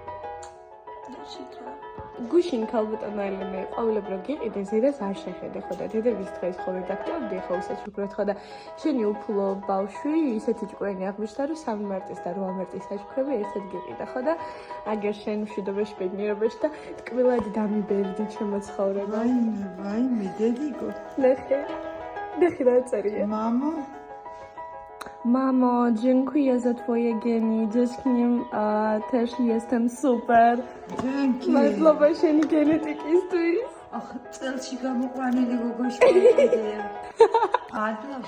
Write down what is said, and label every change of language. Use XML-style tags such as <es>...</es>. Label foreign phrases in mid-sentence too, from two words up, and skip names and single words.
<ka>გუშინ ქალბატონო ელენე ყვავილები რო გიყიდე ზედაც არ შეხედე ხო და დედების დღეს ხო რედაქტორდი ხო საჩუქრად ხო და შენი უფლო ბავშვი ისეთი ჭკვიანი აღმოჩნდა რომ 3 მარტის და 8 მარტის საჩუქრები ერთად გიყიდა ხო და აგერ შენ მშვიდობაში ბედნიერობაში და ტკბილად დამიბერდი ჩემო ცხოვრება ვაიმე დედიკო ნახე რა წერია</ka> <pl>Mamo, dziękuję za twoje geny. Dziewczyny też jestem super. Dzięki.</pl> <ka>Madloba შენი გენეტიკისთვის. წელში გამოყვანილი გოგოშკი კიდე. მადლობა.</ka>